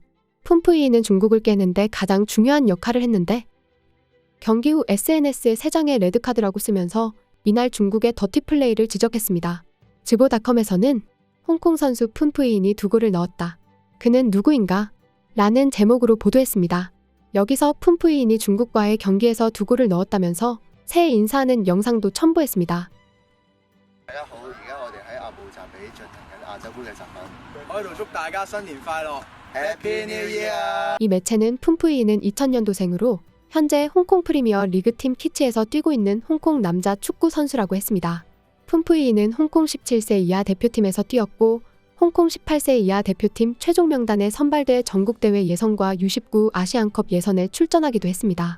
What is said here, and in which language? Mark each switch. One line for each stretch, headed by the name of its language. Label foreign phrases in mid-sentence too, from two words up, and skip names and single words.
Korean: 푼푸이인은 중국을 깨는데 가장 중요한 역할을 했는데 경기 후 SNS에 3장의 레드카드라고 쓰면서 이날 중국의 더티 플레이를 지적했습니다. 지보닷컴에서는 홍콩 선수 푼푸이인이 2골을 넣었다. 그는 누구인가? 라는 제목으로 보도했습니다. 여기서 푼푸이인이 중국과의 경기에서 2골을 넣었다면서 새해 인사하는 영상도 첨부했습니다.
Cantonese: 大家好，而家我哋喺阿布扎比進行緊亞洲杯嘅集訓。我喺度祝大家新年快樂 ，
English: Happy New Year！
Korean: 이 매체는 푼푸이인은 2000년도생으로 현재 홍콩 프리미어 리그팀 키치에서 뛰고 있는 홍콩 남자 축구 선수라고 했습니다. 푼푸이인은 홍콩 17세 이하 대표팀에서 뛰었고 홍콩 18세 이하 대표팀 최종 명단에 선발돼 전국대회 예선과 U19 아시안컵 예선에 출전하기도 했습니다.